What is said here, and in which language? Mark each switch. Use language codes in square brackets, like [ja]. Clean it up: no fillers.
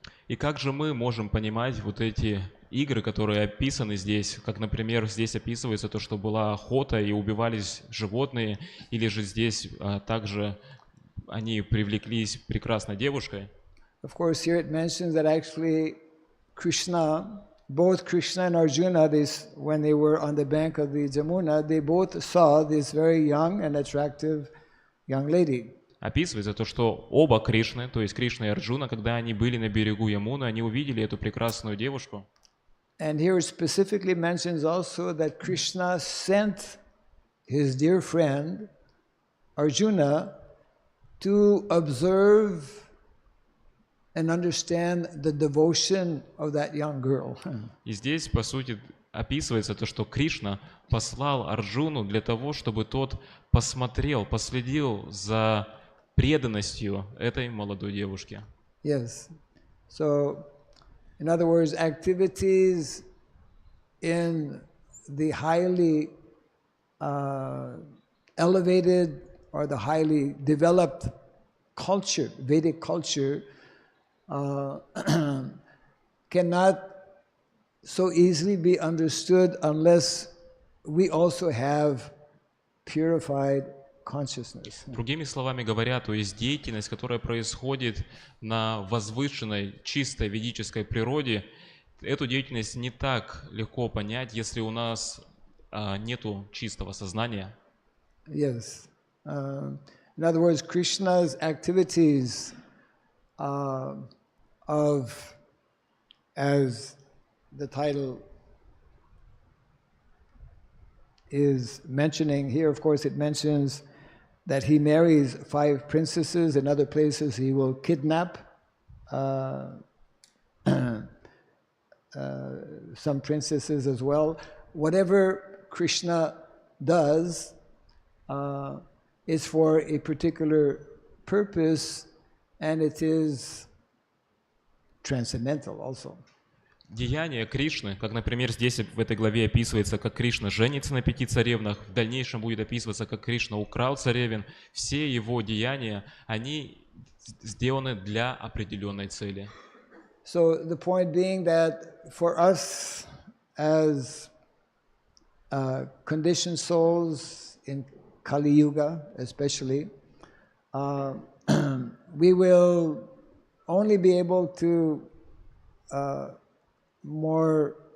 [ru] И как же мы можем понимать вот эти игры, которые описаны здесь, как, например, здесь описывается то, что была охота и убивались животные, или же здесь также они привлеклись прекрасной девушкой. [en] Of course, here it mentions that actually Krishna, both Krishna and Arjuna, when they were on the bank of the Jamuna, they both saw this very young and attractive young lady. [ru] Описывается то, что оба Кришны, то есть Кришна и Арджуна, когда они были на берегу Ямуны, они увидели эту прекрасную девушку. [en] And here it specifically mentions also that Krishna sent his dear friend Arjuna to observe and understand the devotion of that young girl. [ru] И здесь, по сути, описывается то, что Кришна послал Арджуну для того, чтобы тот посмотрел, последил за преданностью этой молодой девушки. [en] Yes. So, in other words, activities in the highly elevated or the highly developed culture, Vedic culture, cannot so easily be understood unless we also have purified consciousness. [ru] Другими словами говоря, то есть деятельность, которая происходит на возвышенной, чистой ведической природе, эту деятельность не так легко понять, если у нас нету чистого сознания. [en] Yes. In other words, Krishna's activities as the title is mentioning here, of course, it mentions that he marries 5 princesses. In other places, he will kidnap some princesses as well. Whatever Krishna does is for a particular purpose, and it is transcendental also. [ru] Деяния Кришны, как, например, здесь в этой главе описывается, как Кришна женится на 5 царевнах, в дальнейшем будет описываться, как Кришна украл царевен. Все его деяния, они сделаны для определенной цели. [en] So the point being that for us as conditioned souls in Kali Yuga especially, we will only be able to more